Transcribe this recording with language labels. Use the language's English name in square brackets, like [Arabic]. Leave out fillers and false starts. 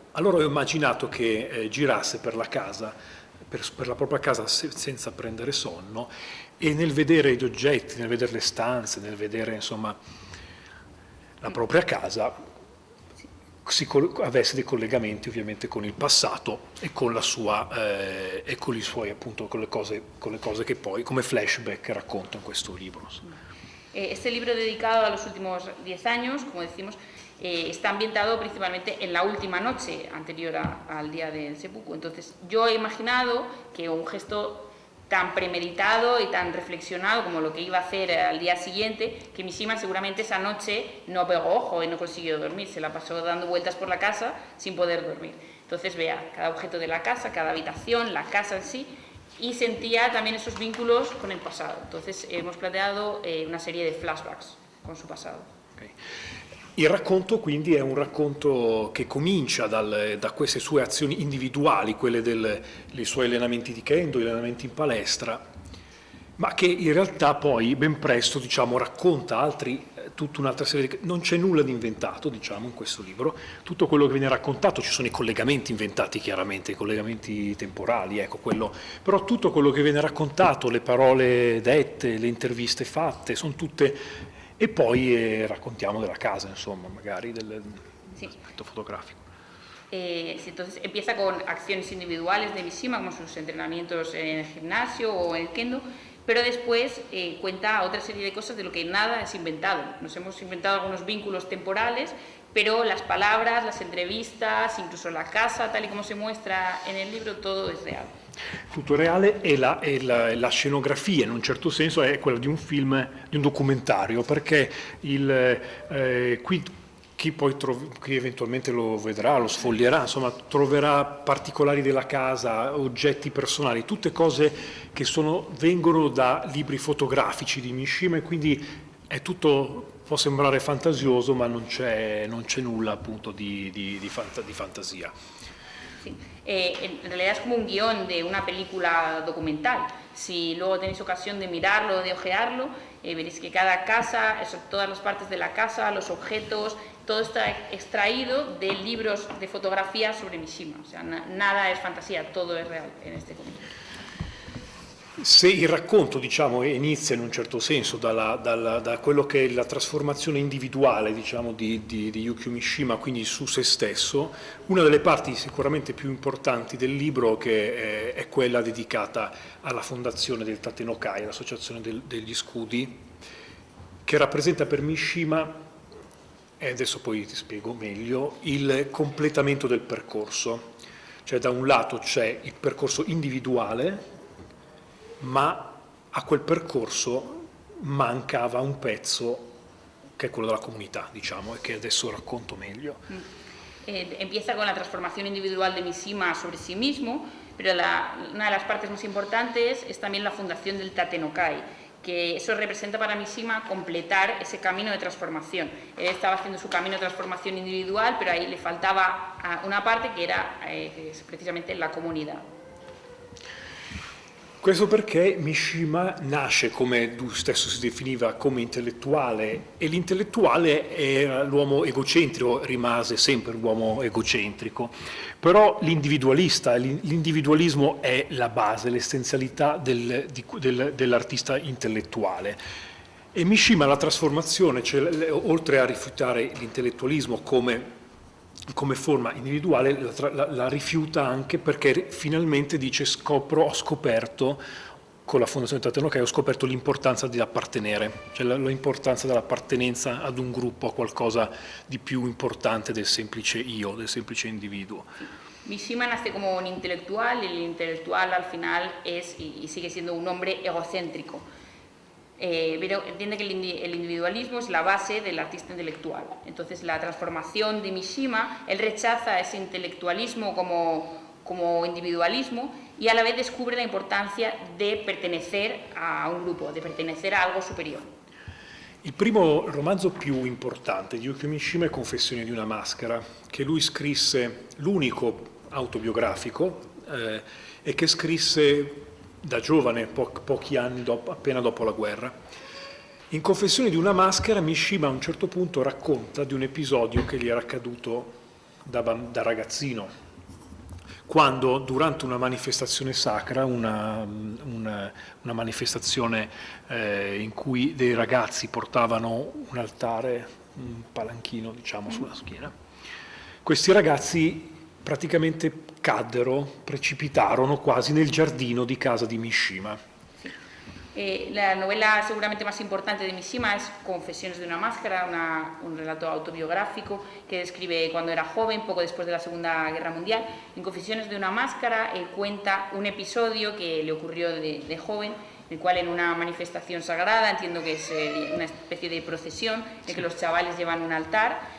[Italian] Allora ho immaginato che girasse per la casa, per la propria casa senza prendere sonno, e nel vedere gli oggetti, nel vedere le stanze, nel vedere, insomma, la propria casa, avesse dei collegamenti ovviamente con il passato e con la sua e con i suoi, appunto, con le cose che poi come flashback racconta in questo libro. [Spanish] Este libro dedicado a los últimos 10 años, como decimos, está ambientado principalmente en la última noche anterior al día del seppuku. Entonces yo he imaginado que un gesto tan premeditado y tan reflexionado como lo que iba a hacer al día siguiente, que Mishima seguramente esa noche no pegó ojo y no consiguió dormir, se la pasó dando vueltas por la casa sin poder dormir. Entonces vea cada objeto de la casa, cada habitación, la casa en sí, y sentía también esos vínculos con el pasado. Entonces hemos planteado una serie de flashbacks con su pasado. Okay. [Italian] Il racconto quindi è un racconto che comincia da queste sue azioni individuali, quelle dei suoi allenamenti di kendo, gli allenamenti in palestra, ma che in realtà poi ben presto, diciamo, racconta tutta un'altra serie non c'è nulla di inventato, diciamo, in questo libro. Tutto quello che viene raccontato, ci sono i collegamenti inventati chiaramente, i collegamenti temporali, ecco, però tutto quello che viene raccontato, le parole dette, le interviste fatte, sono tutte. E poi raccontiamo della casa, insomma, magari dell'aspetto fotografico. [Spanish] Sí, entonces empieza con acciones individuales de Mishima, como sus entrenamientos en el gimnasio o en el kendo, pero después cuenta otra serie de cosas de lo que nada es inventado. Nos hemos inventado algunos vínculos temporales, pero las palabras, las entrevistas, incluso la casa, tal y como se muestra en el libro, todo es real. [Italian] Tutto reale, e la scenografia in un certo senso è quella di un film, di un documentario, perché qui chi eventualmente lo vedrà, lo sfoglierà, insomma, troverà particolari della casa, oggetti personali, tutte cose che vengono da libri fotografici di Mishima, e quindi è tutto, può sembrare fantasioso, ma non c'è nulla appunto di fantasia. [Spanish] Sí. En realidad es como un guión de una película documental. Si luego tenéis ocasión de mirarlo, de ojearlo, veréis que cada casa, todas las partes de la casa, los objetos, todo está extraído de libros de fotografía sobre Mishima. O sea, nada es fantasía, todo es real en este cómic. [Italian] Se il racconto, diciamo, inizia in un certo senso da quello che è la trasformazione individuale, diciamo, di Yukio Mishima, quindi su se stesso, una delle parti sicuramente più importanti del libro che è quella dedicata alla fondazione del Tatenokai, l'associazione degli scudi, che rappresenta per Mishima, e adesso poi ti spiego meglio, il completamento del percorso. Cioè da un lato c'è il percorso individuale, ma a quel percorso mancava un pezzo che è quello della comunità, diciamo, e che adesso racconto meglio. [Spanish] Empieza con la transformación individual de Mishima sobre sí mismo, pero una de las partes más importantes es también la fundación del Tatenokai, que eso representa para Mishima completar ese camino de transformación. Él estaba haciendo su camino de transformación individual, pero ahí le faltaba una parte que era precisamente la comunidad. [Italian] Questo perché Mishima nasce, come lui stesso si definiva, come intellettuale, e l'intellettuale era l'uomo egocentrico, rimase sempre l'uomo egocentrico, però l'individualismo è la base, l'essenzialità dell'artista intellettuale. E Mishima la trasformazione, cioè, oltre a rifiutare l'intellettualismo come forma individuale, la rifiuta anche perché finalmente dice ho scoperto, con la Fondazione Tatenokai, ho scoperto l'importanza di appartenere, cioè l'importanza dell'appartenenza ad un gruppo, a qualcosa di più importante del semplice io, del semplice individuo. [Spanish] Mishima nace como un intelectual y el intelectual al final es y sigue siendo un hombre egocéntrico. Pero entiende que el individualismo es la base del artista intelectual. Entonces la transformación de Mishima, él rechaza ese intelectualismo como individualismo y a la vez descubre la importancia de pertenecer a un grupo, de pertenecer a algo superior. [Italian] Il primo romanzo più importante di Yukio Mishima è Confessioni di una maschera, che lui scrisse, l'unico autobiografico, e che scrisse da giovane, pochi anni appena dopo la guerra. In Confessioni di una maschera Mishima a un certo punto racconta di un episodio che gli era accaduto da ragazzino, quando durante una manifestazione sacra, una manifestazione in cui dei ragazzi portavano un altare, un palanchino diciamo sulla schiena, questi ragazzi praticamente precipitarono quasi nel giardino di casa di Mishima. [Spanish] La novela seguramente más importante de Mishima es Confesiones de una máscara, un relato autobiográfico que describe cuando era joven, poco después de la Segunda Guerra Mundial. En Confesiones de una máscara él cuenta un episodio que le ocurrió de joven, en el cual en una manifestación sagrada, entiendo que es una especie de procesión, en que los chavales llevan un altar.